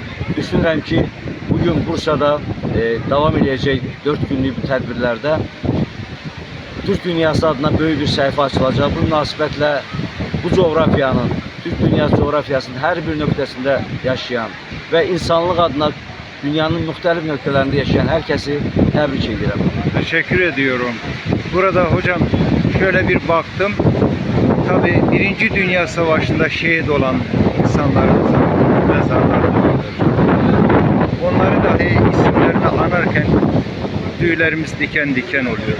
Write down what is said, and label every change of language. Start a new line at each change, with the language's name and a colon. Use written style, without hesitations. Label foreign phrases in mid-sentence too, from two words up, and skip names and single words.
Azerbaijani: Düşünürəm ki, bugün Bursa'da davam edəcək 4 günlük bu tədbirlərdə Türk dünyası adına böyük bir səhifə açılacaq. Bu münasibətlə bu coğrafyanın, Türk dünyası coğrafyasının hər bir nöqtəsində yaşayan və insanlıq adına dünyanın müxtəlif nöqtələrində yaşayan hər kəsi təbrik edirəm.
Turkish: Teşekkür ediyorum. Burada hocam şöyle bir baktım. Tabii Birinci Dünya Savaşı'nda şehit olan insanlarımızın mezarları vardır. Onları dahi isimlerini anarken tüylerimiz diken diken oluyor.